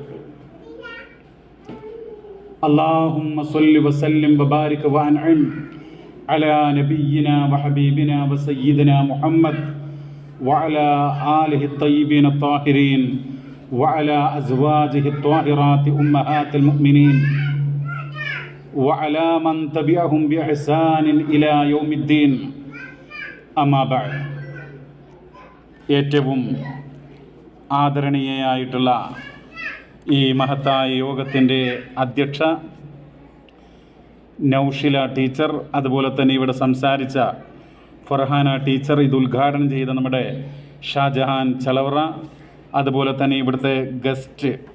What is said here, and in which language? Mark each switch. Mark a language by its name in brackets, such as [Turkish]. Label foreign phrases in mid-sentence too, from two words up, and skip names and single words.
[Arabic] اللهم صل وسلم وبارك وانعم على نبينا وحبيبنا وسيدنا محمد وعلى آله الطيبين الطاهرين وعلى أزواجه الطاهرات أمهات المؤمنين وعلى من تبعهم بإحسان إلى يوم الدين. أما بعد. [Malayalam] ഏറ്റവും ആദരണീയയായിട്ടുള്ള ഈ മഹത്തായ യോഗത്തിൻ്റെ അധ്യക്ഷ നൗഷില ടീച്ചർ, അതുപോലെ തന്നെ ഇവിടെ സംസാരിച്ച ഫർഹാന ടീച്ചർ, ഇത് ഉദ്ഘാടനം ചെയ്ത നമ്മുടെ ഷാജഹാൻ ചലവറ, അതുപോലെ തന്നെ ഇവിടുത്തെ ഗസ്റ്റ്